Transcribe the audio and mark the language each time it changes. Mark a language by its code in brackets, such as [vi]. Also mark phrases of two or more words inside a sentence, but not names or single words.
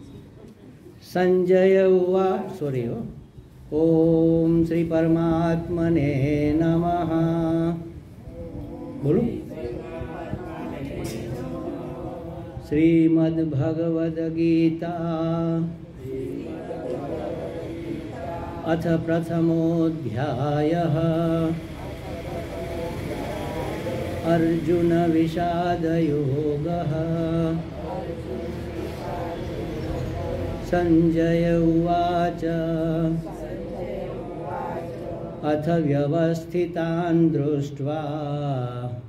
[gu] સંજય ઉવા સોરી હો. [sa] ઓમ શ્રી પરમાત્મને નમઃ. બોલું. શ્રીમદ્ ભગવદ ગીતા અથ પ્રથમોऽધ્યાયઃ अर्जुन विषाद योगः। संजय उवाच अथ व्यवस्थितान् दृष्ट्वा